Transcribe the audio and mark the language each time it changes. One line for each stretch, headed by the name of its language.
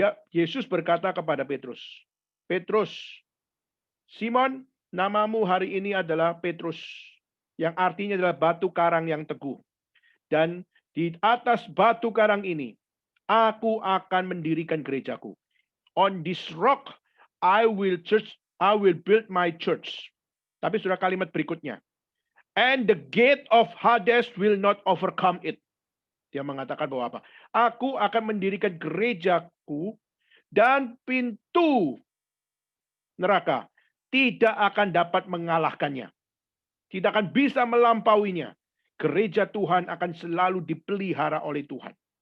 Indonesian: Yesus berkata kepada Petrus, Petrus, Simon, namamu hari ini adalah Petrus, yang artinya adalah batu karang yang teguh. Dan di atas batu karang ini, aku akan mendirikan gerejaku.
English: On this rock, I will build my church.
Indonesian: Tapi sudah kalimat berikutnya.
English: And the gate of Hades will not overcome it.
Indonesian: Dia mengatakan bahwa apa? Aku akan mendirikan gerejaku dan pintu neraka tidak akan dapat mengalahkannya. Tidak akan bisa melampauinya. Gereja Tuhan akan selalu dipelihara oleh Tuhan.